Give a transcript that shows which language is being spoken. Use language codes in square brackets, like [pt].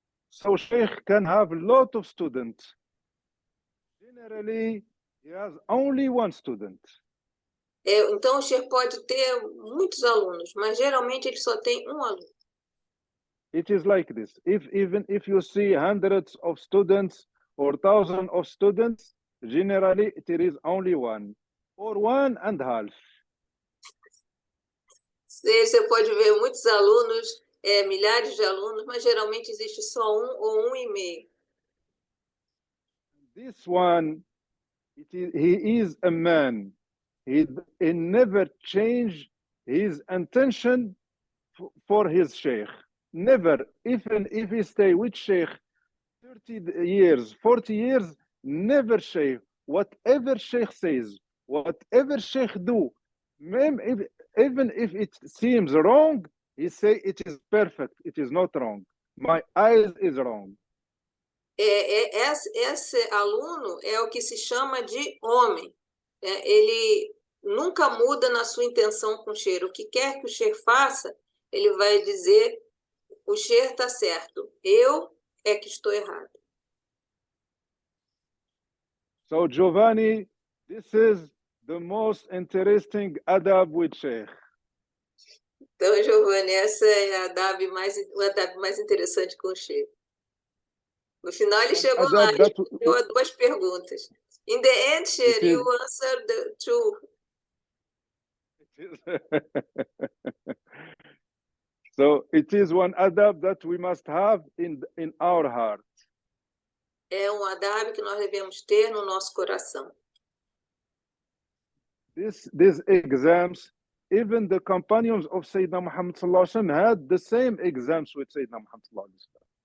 [en] So Sheikh can have a lot of students. Generally, he has only one student. [pt] Então, o Sheikh pode ter muitos alunos, mas geralmente ele só tem um aluno. [en] It is like this. Even if you see hundreds of students or thousands of students, generally it is only one or one and a half. Você pode ver muitos alunos, milhares de alunos, mas geralmente existe só um ou um e meio. This one, he is a man. He never changed his intention for his sheikh. Never, even if he stay with sheikh 30 years, 40 years, never sheikh. Whatever sheikh says, whatever sheikh do, even if it seems wrong, he say it is perfect, it is not wrong. My eyes is wrong. [pt] Esse aluno é o que se chama de homem. Ele nunca muda na sua intenção com o Sheikh. O que quer que o Sheikh faça, ele vai dizer, o Sheikh está certo, eu é que estou errado. [en] So Giovanni, this is the most interesting adab with Sheikh. [pt] Então, Giovanni, essa é a adab mais interessante com o Sheikh. No final ele chegou lá e respondeu duas perguntas. [en] In the end, Sheikh, you answered the two. So it is one adab that we must have in our heart. [pt] É adab que nós devemos ter no nosso coração. [en] These exams, even the companions of Sayyidina Muhammad sallallahu alaihi wasallam had the same exams with Sayyidina Muhammad sallallahu alaihi wasallam.